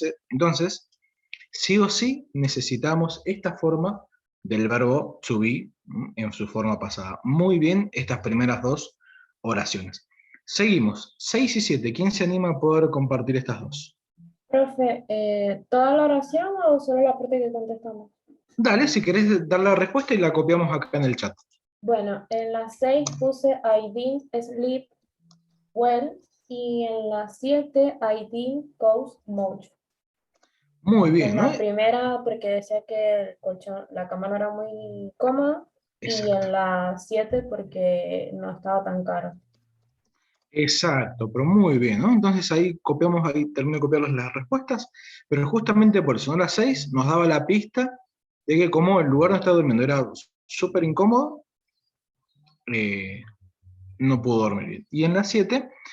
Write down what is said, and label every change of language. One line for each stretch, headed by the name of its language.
Spanish: Entonces, sí o sí necesitamos esta forma del verbo to be en su forma pasada. Muy bien estas primeras dos oraciones. Seguimos. 6 y 7. ¿Quién se anima a poder compartir estas dos? Profe, ¿toda la oración o solo la parte que contestamos? Dale, si querés dar la respuesta y la copiamos acá en el chat. Bueno, en la 6 puse
English: I didn't sleep well
Spanish: y en la 7
English: I didn't coach much.
Spanish: Muy bien, En ¿no? la primera porque decía que el colchón, la cama no era muy cómoda y Exacto. en la 7 porque no estaba tan caro. Exacto, pero muy bien, ¿no? Entonces ahí copiamos, ahí termino de copiar las respuestas, pero justamente por eso, ¿no? La 6 nos daba la pista de que como el lugar donde estaba durmiendo era súper incómodo, no pudo dormir bien. Y en la 7